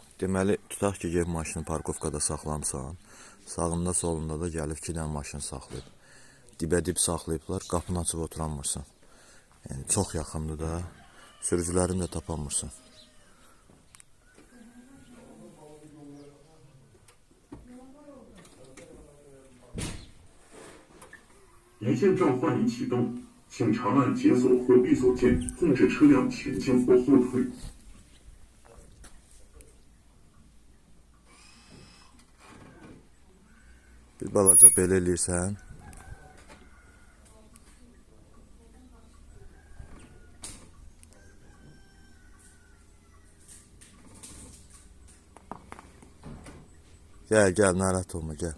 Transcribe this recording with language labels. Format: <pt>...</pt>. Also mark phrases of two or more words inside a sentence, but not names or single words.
<az>Deməli, tutaq ki, gəlib maşını parkovkada saxlamısan. Sağında, solunda da gəlib 2 dənə maşın saxlayıb. Dibə-dib saxlayıblar, qapını açıb oturanmırsan. Yəni, çox yaxındır da, sürücülərini də tapanmırsan.</az> <zh>一键召唤已启动，请长按解锁或闭锁键控制车辆前进或后退。</zh> <az>Bir balaca belə eləyirsən. Gəl, narahat olma, gəl.</az>